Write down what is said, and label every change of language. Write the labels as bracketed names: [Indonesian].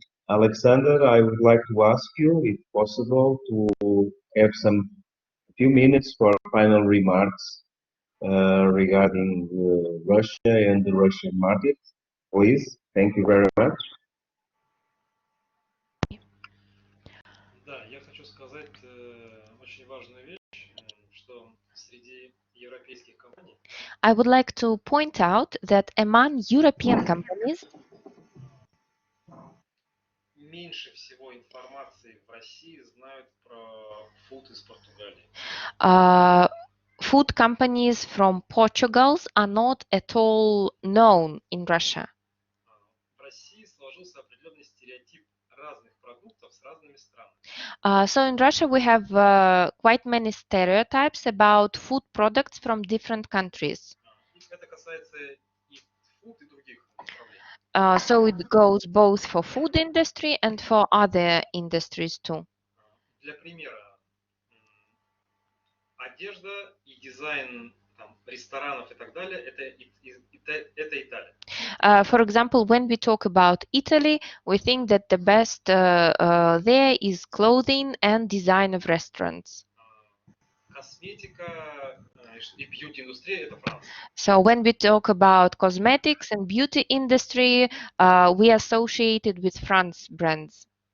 [English] Alexander, I would like to ask you, if possible, to have a few minutes for final remarks regarding Russia and the Russian market, please. Thank you very much. [Russian] Да, я хочу сказать очень важную вещь, что среди европейских компаний [English] I would like to point out that among European companies, [Russian] меньше всего информации в России знают про фуд из Португалии. [English] food companies from Portugal are not at all known in Russia. [Russian] В России сложился определенный стереотип разных продуктов с разными странами. [English] So in Russia, we have quite many stereotypes about food products from different countries. [Russian] И это касается и фуд, и других направлений. [English] So it goes both for food industry and for other industries too. [Russian] Для примера, одежда и дизайн там, ресторанов и так далее, это Италия. [English] For example, when we talk about Italy, we think that the best there is clothing and design of restaurants. [Russian] Косметика и бьюти-индустрия – это Франция. [English] So when we talk about cosmetics and beauty industry, we associate it with France brands.